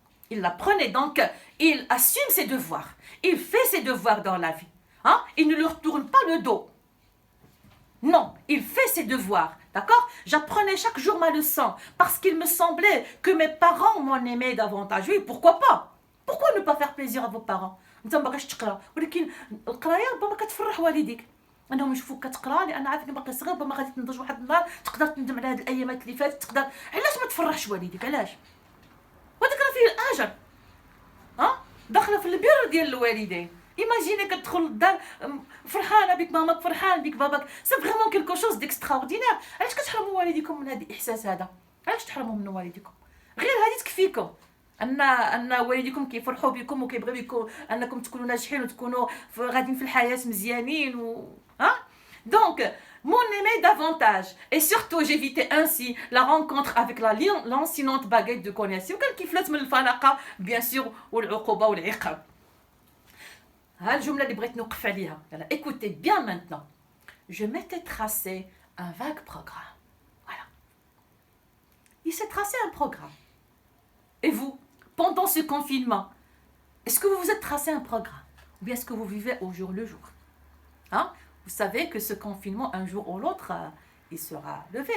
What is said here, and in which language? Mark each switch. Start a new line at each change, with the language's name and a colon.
French: Il l'apprenait, donc il assume ses devoirs. Il fait ses devoirs dans la vie. Hein? Il ne leur tourne pas le dos. Non, il fait ses devoirs. D'accord? J'apprenais chaque jour ma leçon parce qu'il me semblait que mes parents m'en aimaient davantage. Oui, pourquoi pas? Pourquoi ne pas faire plaisir à vos parents?
Arabic: انت ما باغيش تقرا ولكن القرايه ربما كتفرح والديك انهم يشوفوك كتقرا لان عارف انك باقي صغير ربما غادي تنضج واحد النهار تقدر تندم على هاد الايامات اللي فاتت تقدر علاش ما تفرحش والديك علاش وهذاك راه فيه الاجر ها داخله في البر ديال الوالدين ايماجيني كتدخل للدار فرحانه بك ماماك فرحان بك باباك سي فريمون كيلكو شوز ديكستراوردينير علاش كتحرموا والديكم من هذا الاحساس هذا علاش تحرموا من والديكم غير هذه تكفيكم ان والديكم كيفرحوا بكم وكيبغيو بكم انكم تكونوا ناجحين وتكونوا غاديين في الحياه مزيانين ها دونك m'en aimait davantage et surtout j'évitais ainsi la rencontre avec la lancinante baguette de connaissance وكان كيفلت من الفلقه bien sûr والعقوبه والعقاب. ها الجمله اللي بغيت نوقف عليها.
French: يلا écoutez bien maintenant. Je m'étais tracé un vague programme. Voilà. Il s'est tracé un programme. Et vous, pendant ce confinement, est-ce que vous vous êtes tracé un programme? Ou bien est-ce que vous vivez au jour le jour? Hein? Vous savez que ce confinement, un jour ou l'autre, il sera levé.